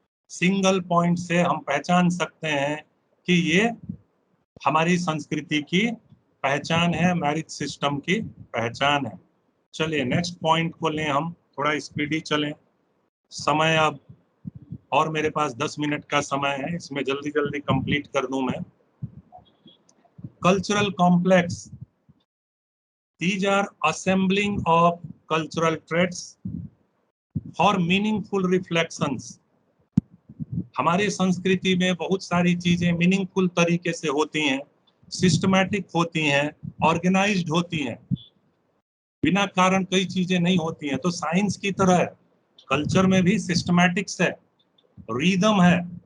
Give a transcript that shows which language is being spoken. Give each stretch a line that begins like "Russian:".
Hindi: Single point से हम पहचान सकते हैं कि ये हमारी संस्कृति की पहचान है, मैरिज सिस्टम की पहचान है। चलिए नेक्स्ट पॉइंट को लें, हम थोड़ा स्पीडी चलें, समय अब और मेरे पास 10 मिनट का समय है, इसमें जल्दी जल्दी कंप्लीट कर दूं मैं। Cultural complex,
English: These are assembling of cultural traits for meaningful reflections.
Hindi: हमारे संस्कृति में बहुत सारी चीजें मीनिंगफुल तरीके से होती हैं, सिस्टमैटिक होती हैं, ऑर्गेनाइज्ड होती हैं। बिना कारण कई चीजें नहीं होती हैं। तो साइंस की तरह कल्चर में भी सिस्टमैटिक्स है, रिदम है।